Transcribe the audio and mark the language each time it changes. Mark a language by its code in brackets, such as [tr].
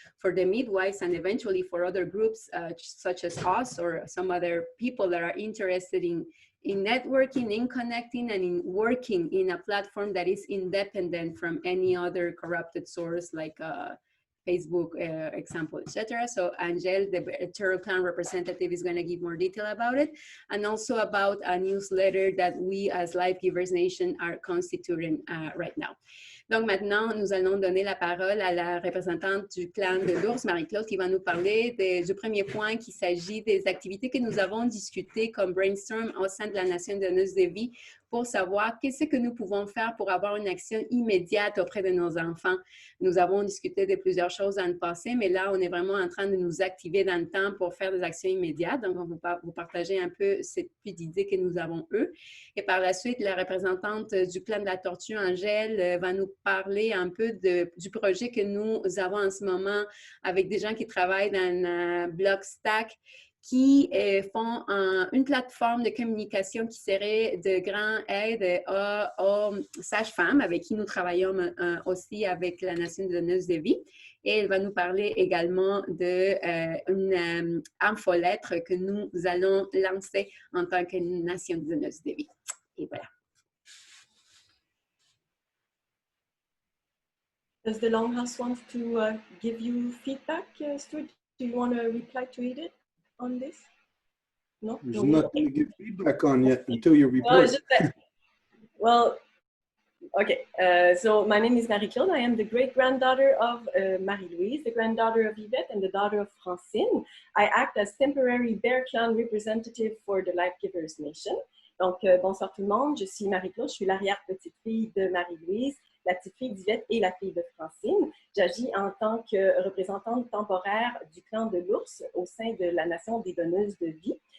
[en] for the midwives and eventually for other groups such as us or some other people that are interested in networking, in connecting, and in working in a platform that is independent from any other corrupted source like Facebook example, etc. So Angel, the Turtle Clan representative, is going to give more detail about it, and also about a newsletter that we as Life Givers Nation are constituting right now. [fr] Donc maintenant, nous allons donner la parole à la représentante du clan de l'ours, Marie-Claude, qui va nous parler du premier point, qui s'agit des activités que nous avons discutées comme brainstorm au sein de la Nation donneuse de vie pour savoir qu'est-ce que nous pouvons faire pour avoir une action immédiate auprès de nos enfants. Nous avons discuté de plusieurs choses dans le passé, mais là, on est vraiment en train de nous activer dans le temps pour faire des actions immédiates. Donc, on va vous partager un peu cette petite idée que nous avons eux. Et par la suite, la représentante du clan de la tortue, Angèle, va nous parler un peu du projet que nous avons en ce moment avec des gens qui travaillent dans Blockstack, qui font une plateforme de communication qui serait de grande aide aux sages-femmes avec qui nous travaillons aussi avec la Nation donneuse de vie. Et elle va nous parler également d'une infolettre que nous allons lancer en tant que Nation donneuse de vie. Et voilà. [en] Does the Longhouse want to give you feedback, Stuart? Do you want to reply to Edith on this? No? There's No, nothing to give feedback on yet until you report. Well, okay. So my name is Marie-Claude. I am the great-granddaughter of Marie-Louise, the granddaughter of Yvette, and the daughter of Francine. I act as temporary Bear Clan representative for the Life Givers Nation. [fr] Donc, bonsoir tout le monde. Je suis Marie-Claude. Je suis l'arrière-petite-fille de Marie-Louise, la petite-fille d'Yvette et la fille de Francine. J'agis en tant que représentante temporaire du clan de l'ours au sein de la Nation des donneuses de vie.